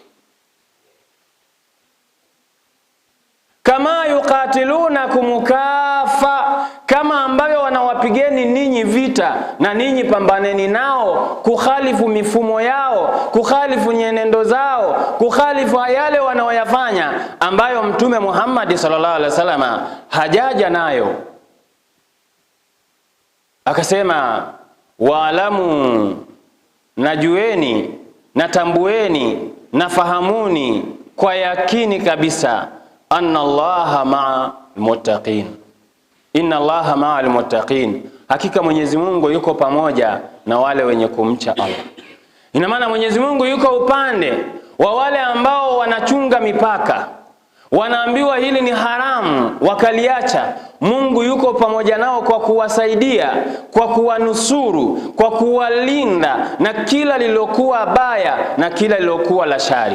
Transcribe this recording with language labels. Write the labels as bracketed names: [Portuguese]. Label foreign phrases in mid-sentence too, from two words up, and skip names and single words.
[Arabic] كما يقاتلونكم كافة, [Swahili] kama ambavyo wanawapigeni ninyi vita na ninyi pambaneni nao kukhalifu mifumo yao, kukhalifu nyenendo zao, kukhalifu yale wanaoyafanya ambayo Mtume Muhammad [Arabic] صلى الله عليه وسلم [Swahili] hajaja nayo. Akasema waalamu, najueni, natambueni, nafahamuni kwa yakini kabisa [Arabic] أن الله مع المتقين. إن الله مع المتقين. [Swahili] Hakika Mwenyezi Mungu yuko pamoja na wale wenye kumcha Allah. Ina maana Mwenyezi Mungu yuko upande wa wale ambao wanachunga mipaka. Wanaambiwa hili ni haramu, wakaliacha. Mungu yuko pamoja nao kwa kuwasaidia, kwa kuwanusuru, kwa kuwalinda na kila lilokuwa baya na kila lilokuwa la shari.